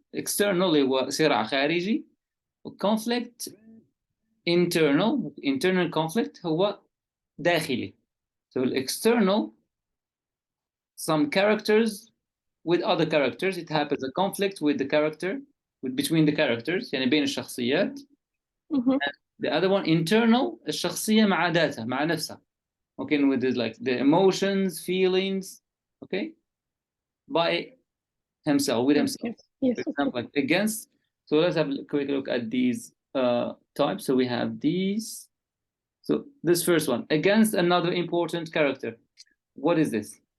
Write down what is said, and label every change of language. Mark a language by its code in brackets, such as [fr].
[ar] external اللي هو صراع خارجي، [en] conflict internal conflict [ar] هو داخلي. [en] So external, some characters with other characters, it happens a conflict with the character, between the characters [ar] يعني بين الشخصيات. [en] The other one internal, [ar] الشخصية مع ذاتها مع نفسها. [en] Okay, with the, like the emotions, feelings, okay, by himself, with himself. Yes. For example, like against. So let's have a quick look at these types. So we have these. So this first one, against another important character. What is this?